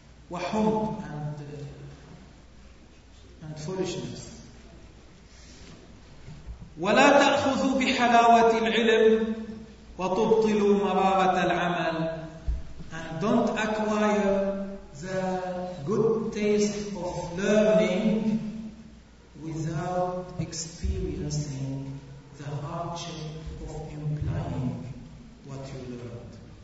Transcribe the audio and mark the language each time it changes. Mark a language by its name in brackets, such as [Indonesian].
[Arabic] وحب [English] and foolishness. [Arabic] ولا تأخذوا بحلاوة العلم وتبطلوا مرارة العمل. [English] And don't acquire the good taste of learning without experiencing the hardship of employing what you learned.